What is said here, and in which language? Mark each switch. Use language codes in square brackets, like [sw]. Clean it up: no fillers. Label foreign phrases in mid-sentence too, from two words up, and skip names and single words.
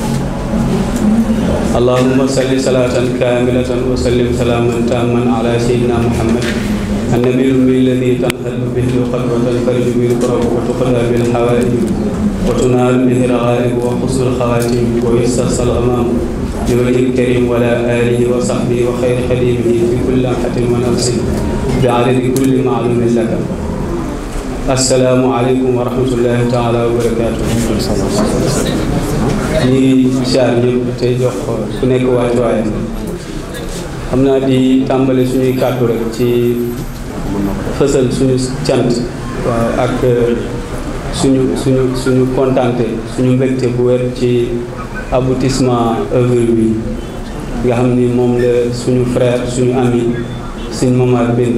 [ar] اللهم صل صلاة كاملة وسلم سلاما تاما على سيدنا محمد النبي الأمي الذي تنحل به العقد وتنفرج به الكرب وتقضى به الحوائج وتنال به الرغائب وحسن الخواتيم ويستسقى الغمام بوجه الكريم ولا آله وصحبه وخير خديمه في كل لمحة ونفس بعدد كل معلوم لك. السلام عليكم ورحمة الله تعالى وبركاته. [wo] ñi siyaar ñëpp tey jox ku nekk waay xam naa di tàmbale suñuy kàddu rek ci fësal suñu cant waaw ak suñu kontante suñu mbégte bu wér ci [fr] aboutissement œuvre [wo] bi nga xam ni moom la suñu frère suñu ami Sëñ Momar bind.